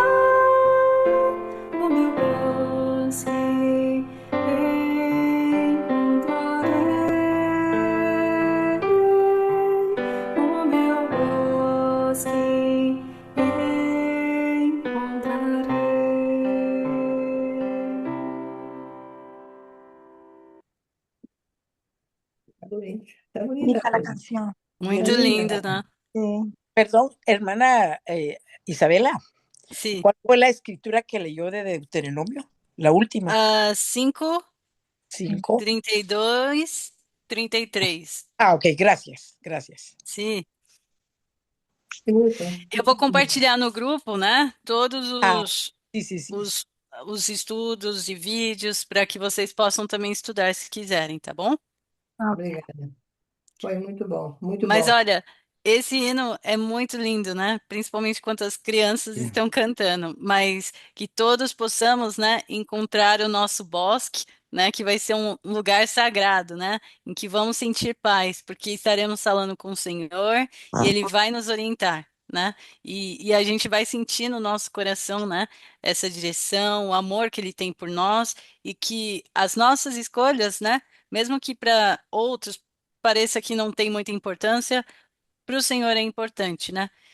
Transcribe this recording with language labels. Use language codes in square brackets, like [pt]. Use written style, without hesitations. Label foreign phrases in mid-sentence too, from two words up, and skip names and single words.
[pt] O meu bosque encontrarei, o meu bosque encontrarei. Está bonita a [es] La [pt] coisa. [es] canción. [pt] Muito [es] Linda. [pt] lindo, né? [es] Sí. Perdón, hermana Isabela, [pt] Sim. [es] ¿cuál fue la escritura que leyó de Deuteronomio? La última. 5, 5. 32, 33. Ah, ok, gracias, gracias. [pt] Sim. Escuta. Eu vou compartilhar no grupo, né? Todos [es] Ah, sí, sí, sí. [pt] os estudos e vídeos para que vocês possam também estudar se quiserem, tá bom? Obrigada. Foi muito bom, muito Mas bom. olha, esse hino é muito lindo, né? Principalmente quando as crianças estão cantando, mas que todos possamos, né, encontrar o nosso bosque né, que vai ser um lugar sagrado, né, em que vamos sentir paz, porque estaremos falando com o Senhor e Ele vai nos orientar, né, e a gente vai sentir no nosso coração, né, essa direção, o amor que Ele tem por nós e que as nossas escolhas, né, mesmo que para outros pareça que não tem muita importância, para o Senhor é importante, né?